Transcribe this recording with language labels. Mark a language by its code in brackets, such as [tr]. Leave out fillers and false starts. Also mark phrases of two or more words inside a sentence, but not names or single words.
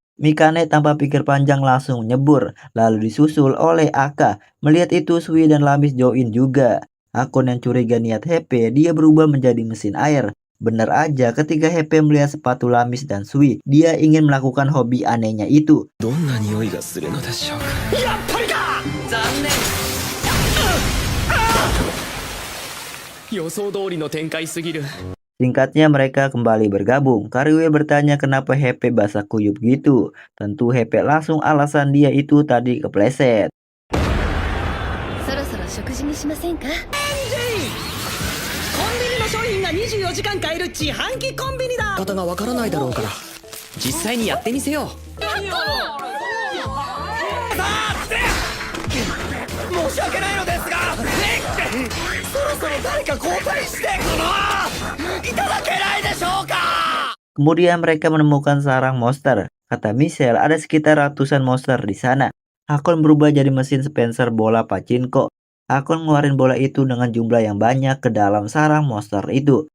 [id] Mikane tanpa pikir panjang langsung nyebur, lalu disusul oleh Aka. Melihat itu, Sui dan Lamis join juga. Hakon yang curiga niat Hepe, dia berubah menjadi mesin air. Benar aja ketika Hepe melihat sepatu Lamis dan Sui, dia ingin melakukan hobi anehnya itu. [ja] どんな匂いがするのでしょうか。やっぱりか。残念。予想通りの展開すぎる。 [id] Singkatnya mereka kembali bergabung. Cariwheel bertanya kenapa Hepe basah kuyup gitu. Tentu Hepe langsung alasan dia itu tadi kepleset. [ja] そろそろ食事にしませんか。コンビニの商品が24時間買える自販機コンビニだ。方がわからないだろうから、実際にやってみせよう。申し訳ないのですがそろそろ誰か交代していただけないでしょうか。 [id] Kemudian mereka menemukan sarang monster. Kata Michelle, ada sekitar ratusan monster di sana. Hakon berubah jadi mesin Spencer bola pachinko. Hakon ngeluarin bola itu dengan jumlah yang banyak ke dalam sarang monster itu.